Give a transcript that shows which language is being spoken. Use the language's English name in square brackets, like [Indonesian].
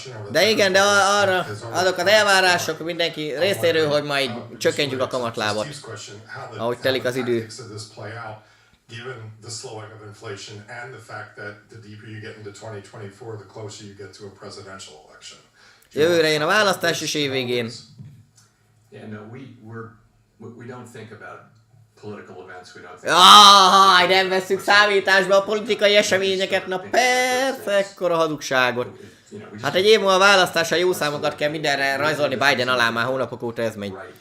[Hungarian] De igen, de arra azok az elvárások mindenki részéről, hogy majd csökkentjük a kamatlábat, ahogy telik az idő. [English] Given the slowing of inflation and the fact that the deeper you get into 2024, the closer you get to a presidential election. [Hungarian] Jövőre jön a választás is évvégén. [English] Yeah, no, we don't think about political events, we don't think [Hungarian] Nem vesszük számításba a politikai eseményeket, na persze, ekkora hazugságot. Hát egy év múlva a választásra jó számokat kell mindenre rajzolni Biden alá, már hónapok óta ez megy.